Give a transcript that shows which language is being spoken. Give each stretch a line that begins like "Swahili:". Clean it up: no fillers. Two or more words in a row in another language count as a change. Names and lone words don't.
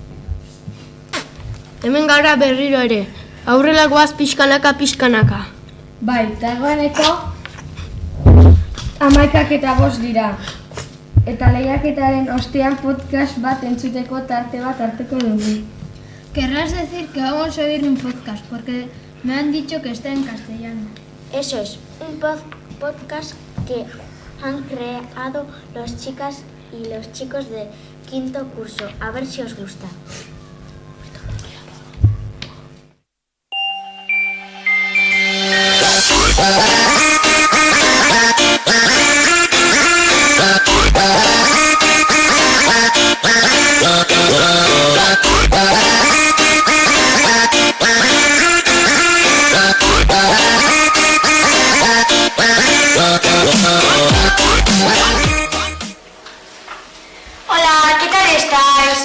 Basque: Hemen gara berriro ere. Aurrela goaz pixkanaka. Bai, dagoeneko 11:05 dira. Eta lehiaketaren ostean podcast bat entzuteko tarte bat hartuko dugu.
Spanish: Querrás decir que vamos a oír un podcast, porque me han dicho que está en castellano. Eso es, un podcast que han creado las chicas y los chicos de quinto curso. A ver si os gusta. Hola, ¿qué tal estáis?